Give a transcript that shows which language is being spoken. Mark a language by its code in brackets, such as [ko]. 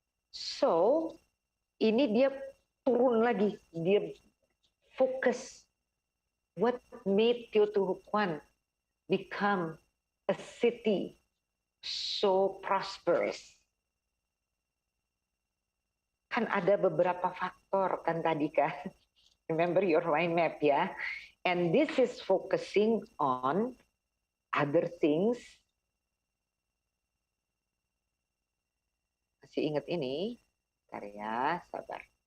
[id] So, ini dia turun lagi, dia fokus. [en] What made Teotihuacan become a city so prosperous? [id] Kan ada beberapa faktor kan tadi kan. [en] Remember your mind map [id] ya. [en] And this is focusing on other things. [id] Masih ingat ini? Bentar ya, sabar.